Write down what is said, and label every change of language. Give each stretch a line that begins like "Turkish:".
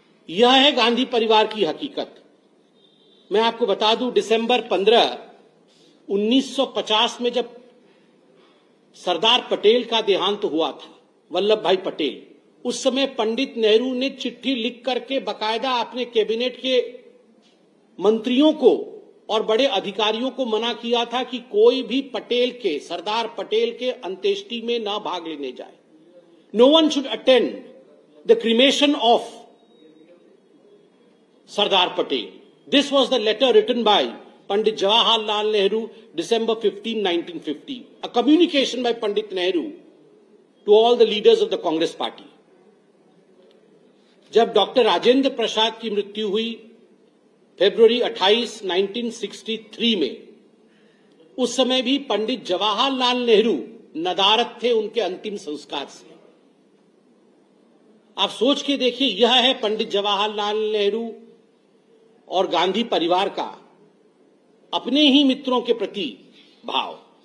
Hindi: यह है गांधी परिवार की हकीकत। मैं आपको बता दूं, दिसंबर 15, 1950 में जब सरदार पटेल का देहांत हुआ था, वल्लभ भाई पटेल, उस समय पंडित नेहरू ने चिट्ठी लिख करके बकायदा अपने कैबिनेट के मंत्रियों को और बड़े अधिकारियों को मना किया था कि कोई भी पटेल के, सरदार पटेल के अंत्येष्टि में ना भाग लेने जाए।
English: No one should attend the cremation of Sardar Patel. This was the letter written by Pandit Jawaharlal Nehru, December 15, 1950. A communication by Pandit Nehru to all the leaders of the Congress Party.
Hindi: जब doctor Rajendra Prasad की मृत्यु हुई फरवरी 28, 1963 में, उस समय भी पंडित जवाहरलाल नेहरू नदारद थे उनके अंतिम संस्कार से। आप सोच के देखिए, यह है पंडित जवाहरलाल नेहरू और गांधी परिवार का अपने ही मित्रों के प्रति भाव।